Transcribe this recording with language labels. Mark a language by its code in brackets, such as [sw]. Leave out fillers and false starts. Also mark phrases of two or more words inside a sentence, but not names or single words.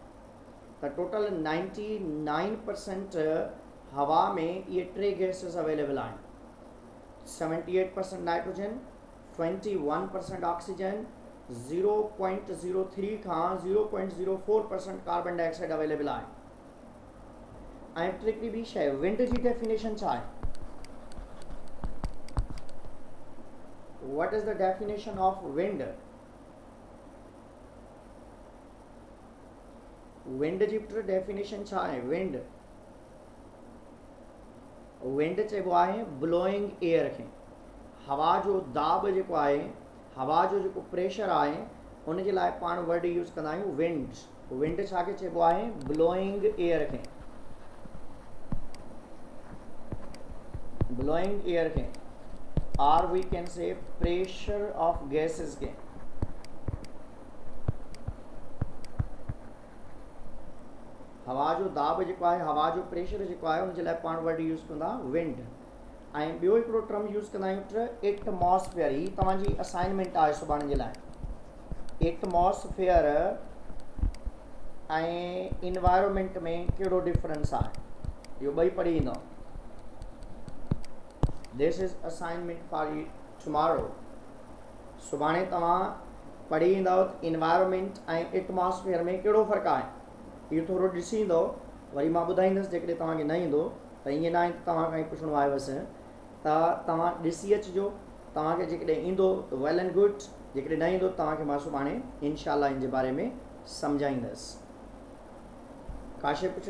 [sd] त टोटल 99% हवा में इहे टे [en] gases available [sd] आहिनि। 78% नाइट्रोजन, 21% ऑक्सीजन, 0.03 खां 0.04% [en] carbon dioxide available [sd] आहे। ऐं हिकिड़ी ॿी शइ, विंड जी डेफिनेशन छा आहे? [en] What is the definition of wind? [sd] विंड जी डेफिनेशन छा आहे? विंड चइबो आहे [en] blowing air [sd] खे। हवा जो दाब जेको आहे, हवा जो जेको प्रेशर आहे, उन जे लाइ पाण [en] word use [sd] कंदा आहियूं विंड। विंड छा खे चइबो आहे? [en] blowing air [sd] खे। [en] blowing air [sd] खे, [en] और we can say pressure of gases के। [sd] हवा जो दाब जेको आहे, हवा जो प्रेशर जेको आहे, उन जे लाइ पाण [en] word use [sd] कंदा विंड। ऐं ॿियो हिकिड़ो [en] term use [sd] कंदा आहियूं एटमॉस्फेयर। ही तव्हांजी असाइनमेंट आहे सुभाणे जे लाइ। एटमॉस्फेयर ऐं इन्वायरमेंट में कहिड़ो डिफरेंस आहे, इहो ॿई पढ़ी ईंदो। [en] This is assignment for you tomorrow. [sd] सुभाणे तव्हां पढ़ी ईंदव इन्वायरमेंट ऐं एटमॉस्फेयर में कहिड़ो फ़र्क़ु आहे। इहो थोरो ॾिसी ईंदो, वरी मां ॿुधाईंदुसि जेकॾहिं तव्हांखे न ईंदो त ईअं न आहे त तव्हां खां पुछिणो आहे बसि। त तव्हां ॾिसी अचिजो, तव्हांखे जेकॾहिं ईंदो त [en] well and good, [sd] जेकॾहिं न ईंदो तव्हांखे मां सुभाणे इंशाल्लाह इन जे बारे में सम्झाईंदुसि। काशे पुछ